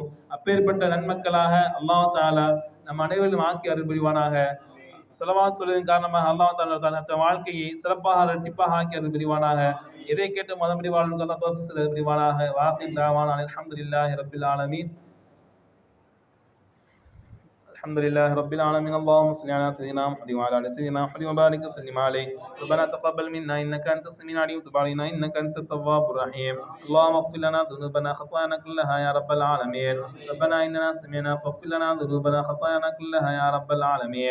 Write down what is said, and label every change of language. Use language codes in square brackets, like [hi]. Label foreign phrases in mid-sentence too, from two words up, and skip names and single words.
[ta] அப்பேற்பட்ட நன்மக்களாக அல்லாஹ் தஆலா நம் அனைவரும் ஆக்கி அருள் புரிவானாக. ஸலவாத் சொல்வதன் காரணமாக அல்லாஹ் தஆலா தன் வாழ்க்கையை சிறப்பாக இரட்டிப்பாக ஆக்கி அருள் புரிவானாக. எதை கேட்டு மதம்படி வாழ்வுக்கு அல்லாஹ் தௌஃபீக் செய்து அருள் புரிவானாக. [ar] وآخر دعوانا الحمد لله رب العالمين. الحمد لله رب العالمين. اللهم صل على سيدنا محمد وعلى ال سيدنا محمد وبارك وسلم عليه. ربنا تقبل منا انك انت السميع العليم وتب علينا انك انت التواب الرحيم. اللهم اغفر لنا ذنوبنا خطايانا كلها يا رب العالمين. ربنا اننا سمعنا فاغفر لنا ذنوبنا خطايانا كلها يا رب العالمين.